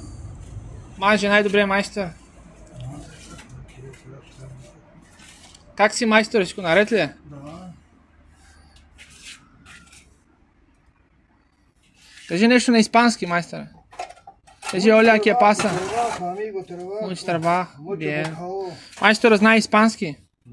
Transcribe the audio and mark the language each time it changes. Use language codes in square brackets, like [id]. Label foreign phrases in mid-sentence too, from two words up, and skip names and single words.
[bg] Маже най-добрият майстор. Как си, майсторичко, наред ли е? Да. Кажи нещо на испански, майстора. Кажи, [es] hola, qué pasa. Trabajo, amigo, trabajo. Mucho trabajo. Mucho Bien. trabajo. [bg] Майстора знае испански.